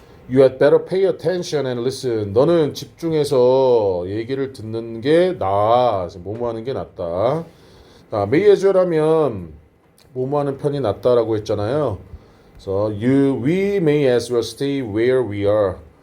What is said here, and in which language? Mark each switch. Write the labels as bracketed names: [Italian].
[English] You had better pay attention and listen. [Korean] 너는 집중해서 얘기를 듣는 게 나아. 뭐뭐 하는 게 낫다. 자, may as well 하면 뭐뭐 하는 편이 낫다라고 했잖아요. 그래서 [English] we may as well stay where we are.